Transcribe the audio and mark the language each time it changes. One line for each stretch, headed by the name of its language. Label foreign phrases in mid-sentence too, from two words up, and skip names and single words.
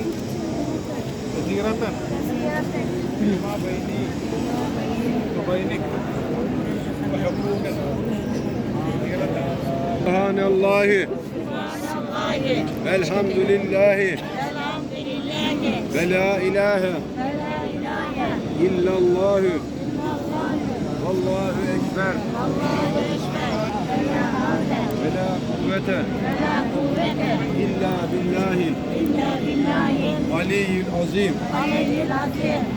Indonesian: Ketiratan. Apa ini? Apa ini? Bukan.
Arabic: Subhanallah. Elhamdülillah. ولا إله إلا الله. الله أكبر. ولا قوة إلا بالله العلي العظيم.